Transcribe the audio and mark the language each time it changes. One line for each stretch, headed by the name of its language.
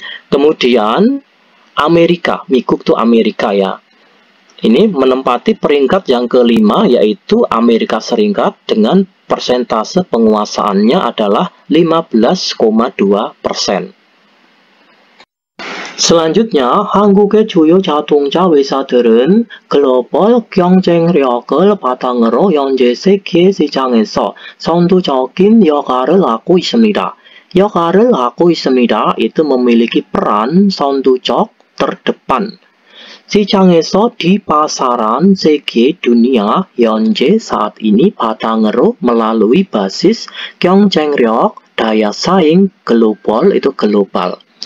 Indonesian: Kemudian Amerika, Mikuk itu Amerika ya. Ini menempati peringkat yang kelima yaitu Amerika Serikat dengan persentase penguasaannya adalah 15,2%.
Korean: Selanjutnya, 한국의 주요 자동차 회사들은 글로벌 경쟁력을 바탕으로 현재 세계 시장에서 선두적인 역할을 하고 있습니다. 역할을 하고 있습니다.
Indonesian: itu memiliki peran 선두적 terdepan. 시장에서 di pasaran se계 dunia 현재 saat ini 바탕으로 melalui basis 경쟁력 daya saing global itu global.